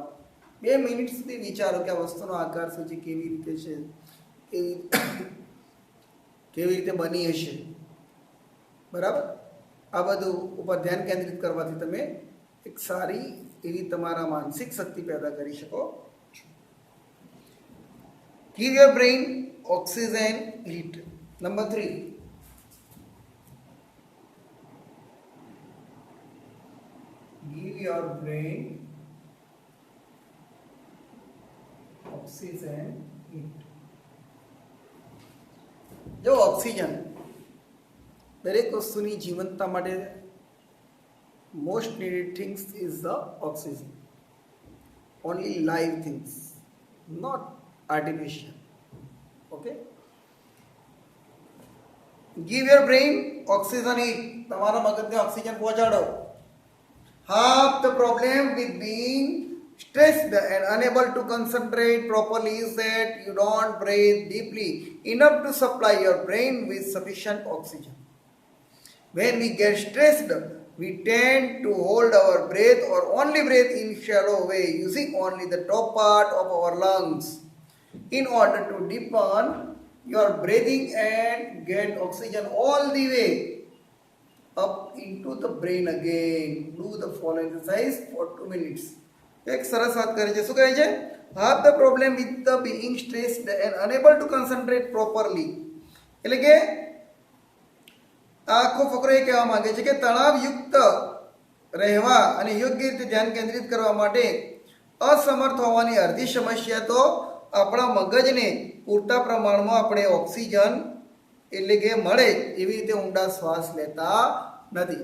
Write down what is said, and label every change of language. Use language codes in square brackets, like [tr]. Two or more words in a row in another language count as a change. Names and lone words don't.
[gu] 2 મિનિટ સુધી વિચારો કે આ વસ્તુનો આકાર શું છે, કેવી રીતે છે, કેવી રીતે બની હશે, બરાબર. આ બધું ઉપર ધ્યાન કેન્દ્રિત કરવાથી તમે એક સારી એવી તમારા માનસિક શક્તિ પેદા કરી શકો છો. [en] give your brain oxygen heat. [gu] નંબર 3, [en] give your brain oxygen heat. [gu] જો ઓક્સિજન દરેક વસ્તુની જીવંતતા માટે [en] most needed things is the oxygen, only live things, not artificial. Okay, give your brain oxygen heat. [gu] તમારા મગજને ઓક્સિજન પહોંચાડો. [en] Half the problem with being stressed and unable to concentrate properly is that you don't breathe deeply enough to supply your brain with sufficient oxygen. When we get stressed, we tend to hold our breath or only breathe in shallow way using only the top part of our lungs. In order to deepen your breathing and get oxygen all the way up into the brain again, do the following exercise for 2 minutes. [gu] એક સરસ વાત કરે છે, શું કહે છે, [en] have the problem with the being stressed and unable to concentrate properly. [gu] એટલે કે આખો ફકરો એ કહેવા માંગે છે કે તણાવયુક્ત રહેવા અને યોગ્ય રીતે ધ્યાન કેન્દ્રિત કરવા માટે અસમર્થ હોવાની અડધી સમસ્યા તો આપણા મગજને પૂરતા પ્રમાણમાં આપણે ઓક્સિજન એટલે કે મળે એવી રીતે ઊંડા શ્વાસ લેતા નથી.